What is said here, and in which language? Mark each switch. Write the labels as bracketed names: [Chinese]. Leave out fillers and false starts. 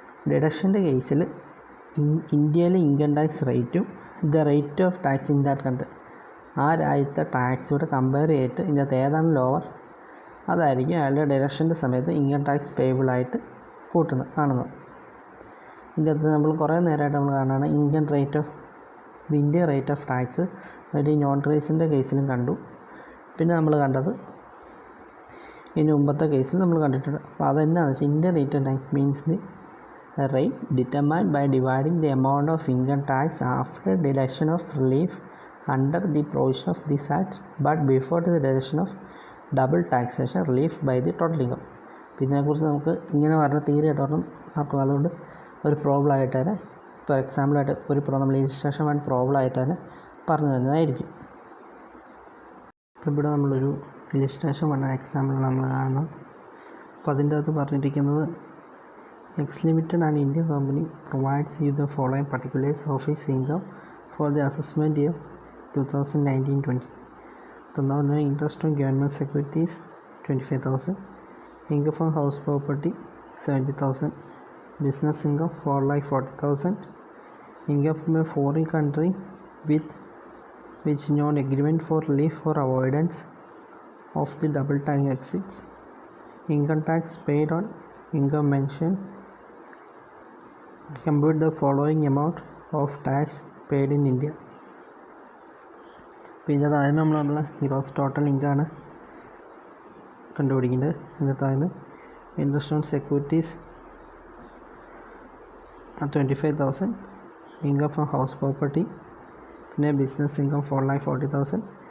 [Malayalam] ഡിഡക്ഷൻ്റെ കേസിൽ ഇന്ത്യയിലെ income tax റേറ്റും [English] the rate of tax in that country, [Malayalam] ആ രാജ്യത്തെ ടാക്സോട് കമ്പയർ ചെയ്തിട്ട് ഇതിനകത്ത് ഏതാണ് ലോവർ അതായിരിക്കും അയാളുടെ ഡിഡക്ഷൻ്റെ സമയത്ത് ഇൻകം ടാക്സ് പേബിളായിട്ട് കാണുന്നത്. ഇതിൻ്റെ അകത്ത് നമ്മൾ കുറേ നേരമായിട്ട് നമ്മൾ കാണുകയാണ് ഇന്ത്യൻ റേറ്റ് ഓഫ് ടാക്സ്, അതായത് ഈ നോൺ ട്രേഡ്സിൻ്റെ കേസിലും കണ്ടു. പിന്നെ നമ്മൾ കണ്ടത് ഇതിന് മുമ്പത്തെ കേസിൽ നമ്മൾ കണ്ടിട്ടുണ്ട്. അപ്പോൾ അതെന്നാന്ന് വെച്ചാൽ [English] Indian rate of tax means the rate determined by dividing the amount of income tax after deduction of relief under the provision of this act but before the deduction of double taxation relief by the total income. [Malayalam] ഇതിനെക്കുറിച്ച് നമുക്ക് ഇങ്ങനെ പറഞ്ഞ തീരെയായിട്ട് പറഞ്ഞ് നോക്കും. അതുകൊണ്ട് ഒരു problem ആയിട്ട് തന്നെ, ഇപ്പോൾ എക്സാമ്പിളായിട്ട് നമ്മൾ ഇലിസ്ട്രേഷൻ വേണ്ട പ്രോബ്ലം ആയിട്ട് തന്നെ പറഞ്ഞു തരുന്നതായിരിക്കും. ഇപ്പോൾ ഇവിടെ നമ്മളൊരു ഇലിസ്ട്രേഷൻ വേണ്ട എക്സാമ്പിളാണ് നമ്മൾ കാണുന്നത്. അപ്പോൾ അതിൻ്റെ അകത്ത് പറഞ്ഞിരിക്കുന്നത് [English] X Limited, an Indian company, provides you the following particulars of its income for the assessment year 2019-20. Now, interest on government securities 25,000, income from house property 70,000, business income 4,40,000, income from a foreign country with which non agreement for relief or avoidance of the double tax exists, income tax paid on income mentioned. Compute the following amount of tax paid in India. [Malayalam] അപ്പോൾ ഇതിൻ്റെ താഴെ നമ്മളുള്ള gross total ഇൻകമാണ് കണ്ടുപിടിക്കേണ്ടത്. ഇതിൻ്റെ താഴെ [English] interest on securities [Malayalam] 25,000, [English] income from house property, [Malayalam] പിന്നെ business income 4,40,000.